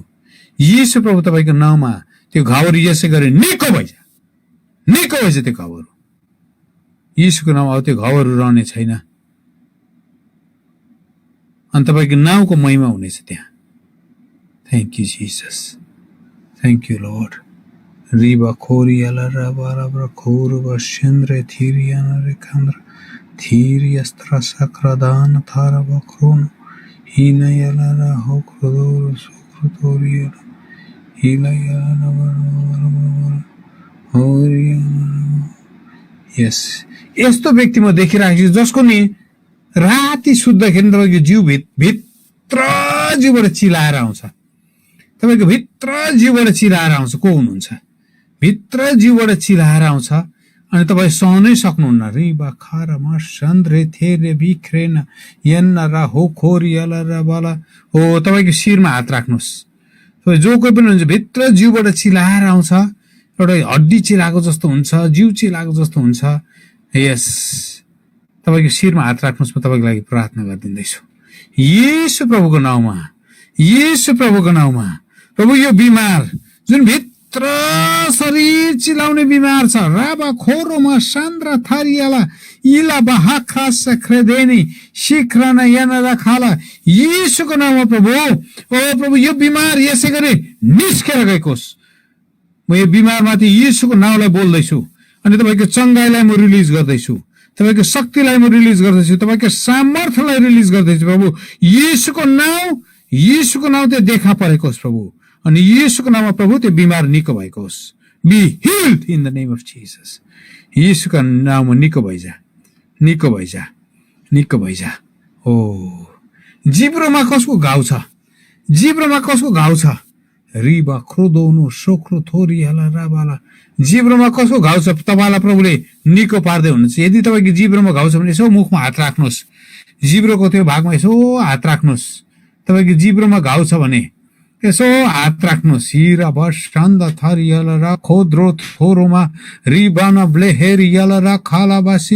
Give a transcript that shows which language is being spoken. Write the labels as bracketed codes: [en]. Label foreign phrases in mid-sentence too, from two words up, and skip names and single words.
[ne] येशू प्रभु तपाईँको नाउँमा त्यो घाउहरू यसै गरी निको भइजा, निको भइज त्यो घाउहरू। येशूको नाउँमा अब त्यो घाउहरू रहने छैन अनि तपाईँको नाउँको महिमा हुनेछ त्यहाँ। [en] Thank you Jesus, thank you Lord. रिबा खोरियाला राबा खोरुबा सेन्द्रे थिरियाना रे खान्द्र थिरियस्त्र सक्रादान थारबा क्रोन हिनयाला रा हो क्रोदोर सुक्रोतोरियाला हिलायाला होरियाला। [ne] यस, यस्तो व्यक्ति म देखिरहेको छु जसको नि राति सुत्दाखेरि तपाईँको जिउ भित्र जिउबाट चिलाएर आउँछ, तपाईँको भित्र जिउबाट चिलाएर आउँछ। को हुनुहुन्छ? भित्र जिउबाट चिलाएर आउँछ अनि तपाईँ सहनै सक्नुहुन्न। रिबा खारमा सन्द्रे थेरे बिख्रेन यन्ना रा हो खोरियाला रा बाला। हो तपाईँको शिरमा हात राख्नुहोस्। तपाईँ जो कोही पनि हुन्छ भित्र जिउबाट चिलाएर आउँछ, एउटा हड्डी चिलाएको जस्तो हुन्छ, जिउ चिलाएको जस्तो हुन्छ। यस, तपाईँको शिरमा हात राख्नुहोस्। म तपाईँको लागि प्रार्थना गरिदिँदैछु येशू प्रभुको नाउँमा, येशू प्रभुको नाउँमा। प्रभु यो बिमार जुन भित्र शरीर चिलाउने बिमार छ, राबा खोरोमा सान्द्रा थारियाला इला बाहाखा सख्रेदेनी शिखराना याना खाला, येशूको नाउँमा प्रभु। ओ प्रभु यो बिमार यसै गरी निस्केर गएकोस्। म यो बिमारमाथि येशूको नाउँलाई बोल्दैछु अनि तपाईँको चङ्गाइलाई म रिलिज गर्दैछु, तपाईँको शक्तिलाई म रिलिज गर्दैछु, तपाईँको सामर्थ्यलाई रिलिज गर्दैछु प्रभु। येशूको नाउँ, येशूको नाउँ त्यो देखा परेको होस् प्रभु। अनि येशूको नाममा प्रभु त्यो बिमार निको भएको होस्। [en] Be healed in the name of Jesus. [ne] येशूको नाममा निको भइजा, निको भइजा, निको भइजा। ओ जिब्रोमा कसको घाउ छ? जिब्रोमा कसको घाउ छ? रिबा क्रोदोनो सोक्रो थोरियाला राबाला। जिब्रोमा कसको घाउ छ? तपाईँलाई प्रभुले निको पार्दै हुनुहुन्छ। यदि तपाईँको जिब्रोमा घाउ छ भने यसो मुखमा हात राख्नुहोस्, जिब्रोको त्यो भागमा यसो हात राख्नुहोस्। तपाईँको जिब्रोमा घाउ छ भने यसो हात राख्नुहोस्। हिरा बन्द थरियल र खोद्रो थोरोमा रिबाना ब्लेहेरियल र खालाबासी।